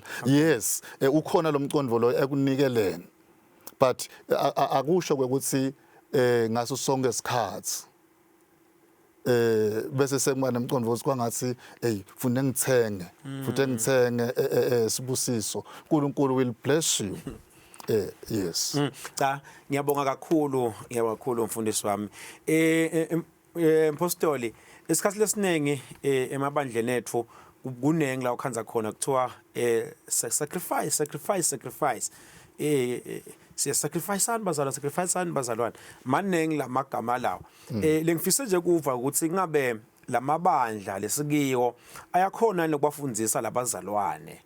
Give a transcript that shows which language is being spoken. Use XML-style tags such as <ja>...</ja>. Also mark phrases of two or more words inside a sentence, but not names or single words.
<ss>Yes, ukhona lo mcondvo lo ekunikeleni. But akusho ukuthi ngaso sonke isikhathi bese sekuba nemcondvo ukuthi kwangathi ufune ngithenge futhi ngithenge sibusiso uNkulunkulu</ss> <en>will bless you. Yes.</en> <ss>Cha ngiyabonga kakhulu mfundisi wami. Mpostoli isikhathi lesinengi emabandleni ethu kunengi la ukhanza khona kuthiwa sacrifice siya sacrificeani bazalwane manengi lamagama lawo lengifisa nje kuva ukuthi ngabe lamabandla lesikiyo ayakhona nokubafundzisa labazalwane</ss>